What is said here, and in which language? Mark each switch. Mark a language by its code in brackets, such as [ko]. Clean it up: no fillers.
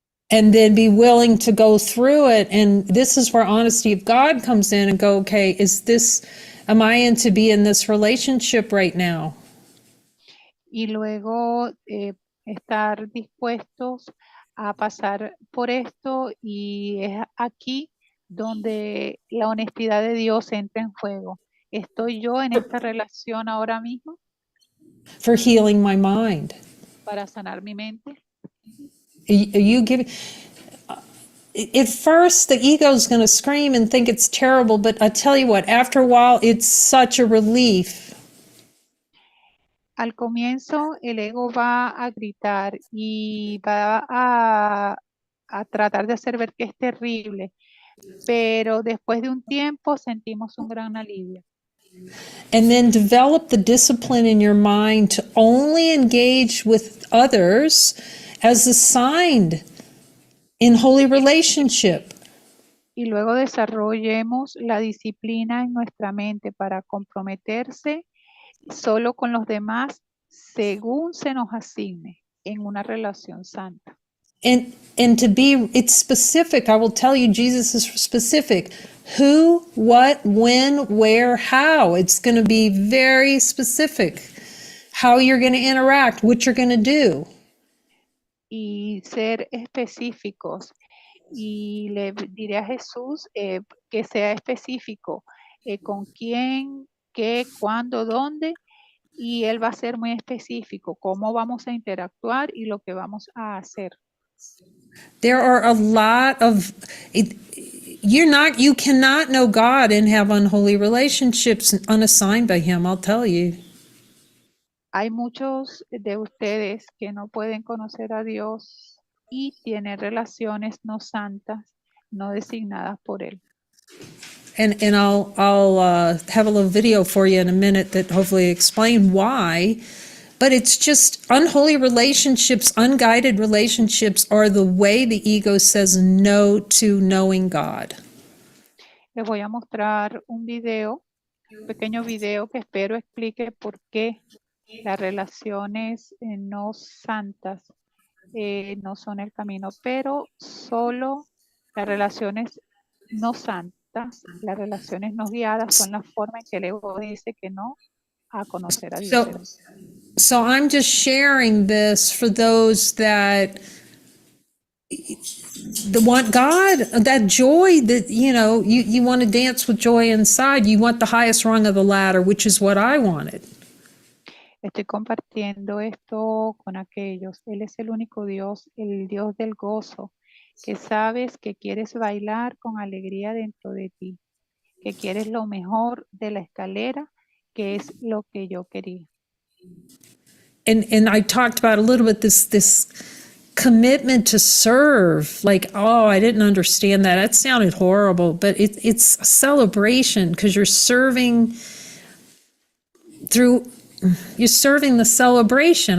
[en] and then be willing to go through it. And this is where honesty of God comes in and go, okay, am I in to be in this relationship right now? [es] Y luego estar dispuestos a pasar por esto, y es aquí donde la honestidad de Dios entra en juego. ¿Estoy yo en esta relación ahora mismo [en] For healing my mind. [es] para sanar mi mente? [en] Are you giving? At first, the ego is going to scream and think it's terrible, but I tell you what, after a while, it's such a relief. [es] Al comienzo el ego va a gritar y va a tratar de hacer ver que es terrible, pero después de un tiempo sentimos un gran alivio. [en] And then develop the discipline in your mind to only engage with others as assigned in holy relationship. [es] Y luego desarrollemos la disciplina en nuestra mente para comprometerse solo con los demás según se nos asigne en una relación santa. [en] And to be, it's specific. I will tell you, Jesus is specific. Who, what, when, where, how. It's going to be very specific. How you're going to interact, what you're going to do. [es] Y ser específicos. Y le diré a Jesús que sea específico con quién, qué, cuándo, dónde, y Él va a ser muy específico cómo vamos a interactuar y lo que vamos a hacer. [en] There are a lot of, you cannot know God and have unholy relationships unassigned by Him, I'll tell you. [es] Hay muchos de ustedes que no pueden conocer a Dios y tienen relaciones no santas, no designadas por Él. [en] And I'll have a little video for you in a minute that hopefully explain why. But it's just unholy relationships, unguided relationships are the way the ego says no to knowing God. [es] Les voy a mostrar un pequeño video que espero explique por qué las relaciones no santas no son el camino, pero solo las relaciones no santas, las relaciones no guiadas son la forma en que el ego dice que no a conocer a Dios. [en] So I'm just sharing this for those that want God, that joy that, you want to dance with joy inside. You want the highest rung of the ladder, which is what I wanted. [es] Estoy compartiendo esto con aquellos. Él es el único Dios, el Dios del gozo, que sabes que quieres bailar con alegría dentro de ti, que quieres lo mejor de la escalera, que es lo que yo quería. [en] And I talked about a little bit this commitment to serve. Like, I didn't understand that. That sounded horrible, but it's a celebration because you're serving the celebration.